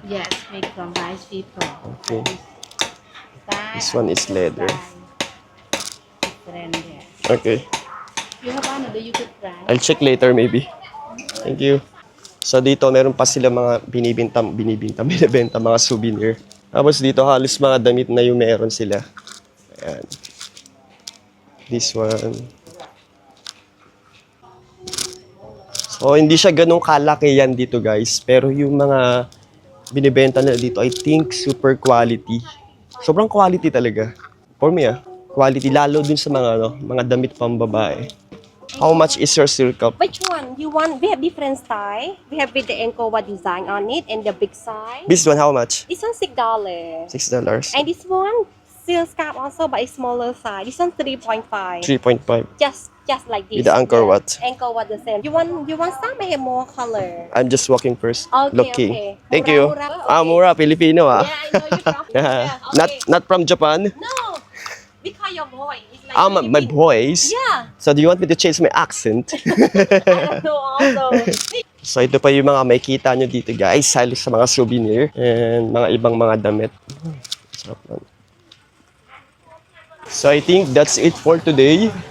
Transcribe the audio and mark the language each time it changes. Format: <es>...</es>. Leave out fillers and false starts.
<en>Yes, made from rice paper. Okay. Style This one is leather. different, yeah. Okay. You have another you could try. I'll check later maybe. Thank you.</en> <tl>So dito meron pa sila mga binibenta mga souvenir. Tapos dito halos mga damit na yung meron sila. Ayan.</tl> <en>This one.</en> <tl>So hindi siya ganun kalaki yan dito guys. Pero yung mga binibenta nila dito</tl> <en>I think super quality.</en> <tl>Sobrang quality talaga.</tl> <en>For me quality</en> <tl>lalo dun sa mga damit pambabae.</tl> <en>How much is your silk cup? Which one you want? We have different style. We have with the Angkor design on it and the big size. This one how much? This one $6. $6. And this one silk scarf also, but it's smaller size. This one 3.5. 3.5. Just like this. With the Angkor Wat. Angkor Wat the same. You want some? I have more color. I'm just walking first, Okay, looking. okay. Thank</en> <tl>Mura,</tl> <en>you.</en> <tl>mura. Okay. Mura, Filipino</tl> <en>Yeah, I know you from. Yeah, okay. Not from Japan. No, because your voice is like. My voice. Yeah. So do you want me to change my accent? I know also.</en> <tl>So ito pa yung mga makikita nyo dito guys, halos sa mga souvenir and mga ibang mga damit. Sarap lang.</tl> <en>So I think that's it for today.</en>